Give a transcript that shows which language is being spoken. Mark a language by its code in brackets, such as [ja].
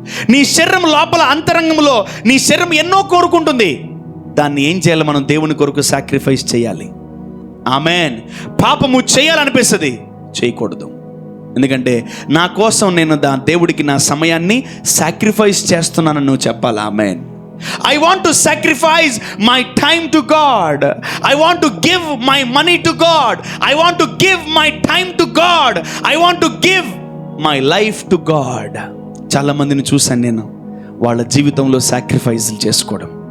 [te] నీ శరీరం లోపల అంతరంగంలో నీ శరీరం ఎన్నో కోరుకుంటుంది. దాన్ని ఏం చేయాలి? మనం దేవుని కొరకు సాక్రిఫైస్ చేయాలి. ఆమెన్. పాపము చేయాలనిపిస్తుంది, చేయకూడదు. ఎందుకంటే నా కోసం నేను దేవుడికి నా సమయాన్ని సాక్రిఫైస్ చేస్తున్నానని నువ్వు చెప్పాలి. Amen. [en] I want to sacrifice my time to God. I want to give my money to God. I want to give my time to God. I want to give my life to God. [te] చాలా మందిని చూశాను నేను, వాళ్ళ జీవితంలో సాక్రిఫైస్లు చేసుకోవడం.